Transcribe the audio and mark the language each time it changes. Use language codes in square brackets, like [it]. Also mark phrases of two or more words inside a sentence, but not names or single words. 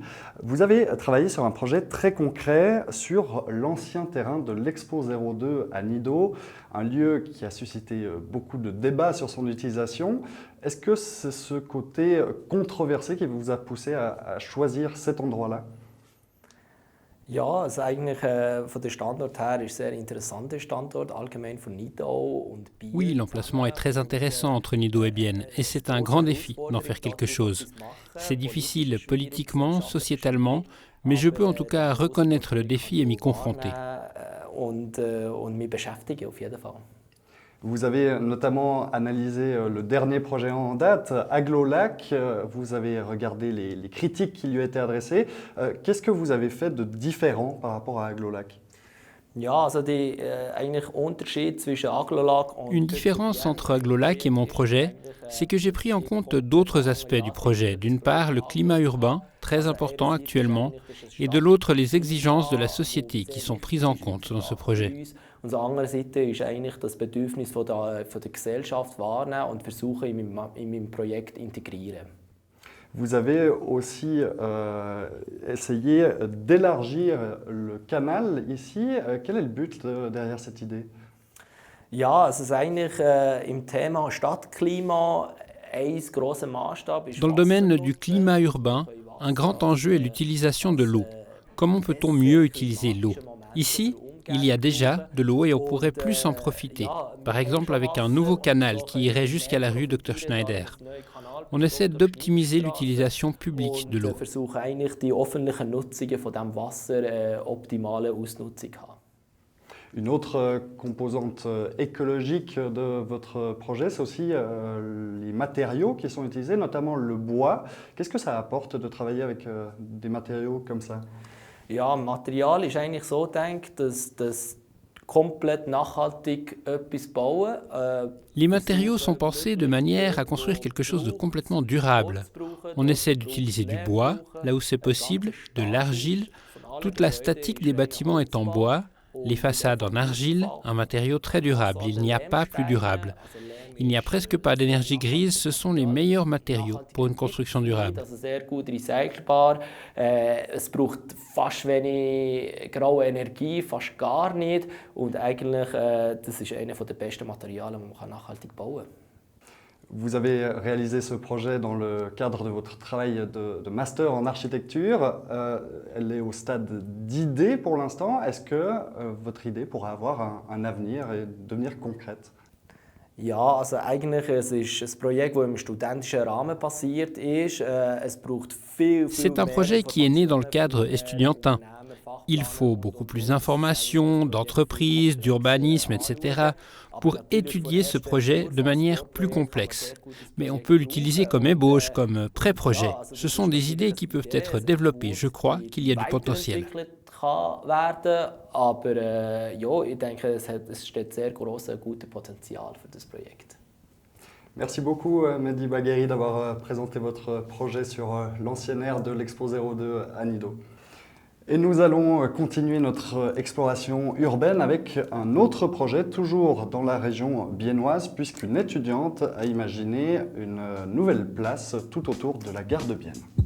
[fr] Vous avez travaillé sur un projet très concret sur l'ancien terrain de l'Expo 02 à Nido, un lieu qui a suscité beaucoup de débats sur son utilisation. Est-ce que c'est ce côté controversé qui vous a poussé à choisir cet endroit-là? [de] Ja, also eigentlich von der Standort her ist sehr interessanter Standort, allgemein von Nidau und Biel. [fr] Oui, l'emplacement est très intéressant entre Nido et Bienne, et c'est un grand défi d'en faire quelque chose. C'est difficile politiquement, sociétalement, mais je peux en tout cas reconnaître le défi et m'y confronter. [de] Und mich beschäftigen auf jeden Fall. [fr] Vous avez notamment analysé le dernier projet en date, Aglo-Lac. Vous avez regardé les critiques qui lui étaient adressées. Qu'est-ce que vous avez fait de différent par rapport à Aglo-Lac? [de] Ja, also eigentlich Unterschied zwischen Aglo-Lac und [fr] Une différence entre Aglo-Lac et mon projet, c'est que j'ai pris en compte d'autres aspects du projet. D'une part, le climat urbain, très important actuellement, et de l'autre, les exigences de la société qui sont prises en compte dans ce projet. [de] Und auf der anderen Seite ist eigentlich das Bedürfnis von der Gesellschaft wahrnehmen und versuchen, in meinem Projekt integrieren. [fr] Vous avez aussi essayé d'élargir le canal ici. Quel est le but derrière cette idée? [de] Ja, also es ist eigentlich im Thema Stadtklima ein grosser Maßstab. [fr] Dans le domaine du climat urbain, un grand enjeu est l'utilisation de l'eau. Comment peut-on mieux utiliser l'eau? Ici, il y a déjà de l'eau et on pourrait plus en profiter. Par exemple avec un nouveau canal qui irait jusqu'à la rue Dr Schneider. On essaie d'optimiser l'utilisation publique de l'eau. [de] Wir versuchen eigentlich die öffentlichen Nutzungen von diesem Wasser optimale Ausnutzung zu haben. [fr] Une autre composante écologique de votre projet, c'est aussi les matériaux qui sont utilisés, notamment le bois. Qu'est-ce que ça apporte de travailler avec des matériaux comme ça? [de] Ja, Material ist eigentlich so gedacht, dass komplett nachhaltig etwas bauen. [fr] Les matériaux sont pensés de manière à construire quelque chose de complètement durable. On essaie d'utiliser du bois, là où c'est possible, de l'argile. Toute la statique des bâtiments est en bois, les façades en argile, un matériau très durable. Il n'y a pas plus durable. Il n'y a presque pas d'énergie grise, ce sont les meilleurs matériaux pour une construction durable. [de] Also sehr gut recycelbar. Es braucht fast wenig graue Energie, fast gar nicht. Und eigentlich, das ist einer der besten Materialien, die man nachhaltig bauen kann. [fr] Vous avez réalisé ce projet dans le cadre de votre travail de master en architecture. Elle est au stade d'idée pour l'instant. Est-ce que votre idée pourra avoir un avenir et devenir concrète? [de] Ja, also eigentlich es ist ein Projekt, das im studentischen Rahmen passiert ist. Es braucht viel [fr] C'est un projet qui est né dans le cadre estudiantin. Il faut beaucoup plus d'informations, d'entreprises, d'urbanisme, etc. pour étudier ce projet de manière plus complexe. Mais on peut l'utiliser comme ébauche, comme pré-projet. Ce sont des idées qui peuvent être développées. Je crois qu'il y a du potentiel. [de] Werden, aber ja, ich denke, es steht sehr großes, gutes Potenzial für das Projekt. [fr] Merci beaucoup Mehdi Bagheri d'avoir présenté votre projet sur l'ancienne aire de l'Expo 02 à Nido. Et nous allons continuer notre exploration urbaine avec un autre projet, toujours dans la région biennoise, puisqu'une étudiante a imaginé une nouvelle place tout autour de la gare de Bienne.